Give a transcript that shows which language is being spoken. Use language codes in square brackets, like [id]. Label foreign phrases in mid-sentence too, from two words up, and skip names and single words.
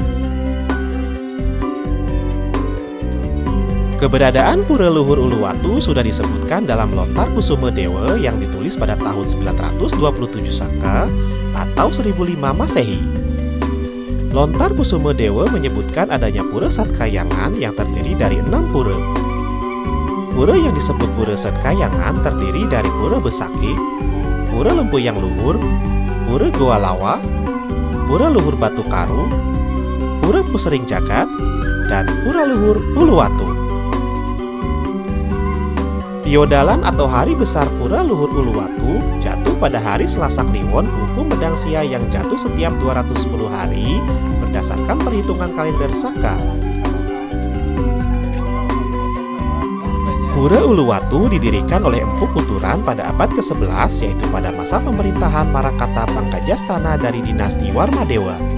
[id] Keberadaan Pura Luhur Uluwatu sudah disebutkan dalam Lontar Kusuma Dewa yang ditulis pada tahun 927 Saka atau 1005 Masehi. Lontar Kusuma Dewa menyebutkan adanya Pura Satkayangan yang terdiri dari 6 pura. Pura yang disebut Pura Satkayangan terdiri dari Pura Besaki, Pura Lempuyang Luhur, Pura Goa Lawa, Pura Luhur Batu Karu, Pura Pusering Jagat, dan Pura Luhur Uluwatu. Piodalan atau Hari Besar Pura Luhur Uluwatu jatuh pada hari Selasa Kliwon Wuku Medang Sia yang jatuh setiap 210 hari berdasarkan perhitungan kalender Saka. Pura Uluwatu didirikan oleh Empu Kuturan pada abad ke-11 yaitu pada masa pemerintahan Marakata Pangkajastana dari dinasti Warmadewa.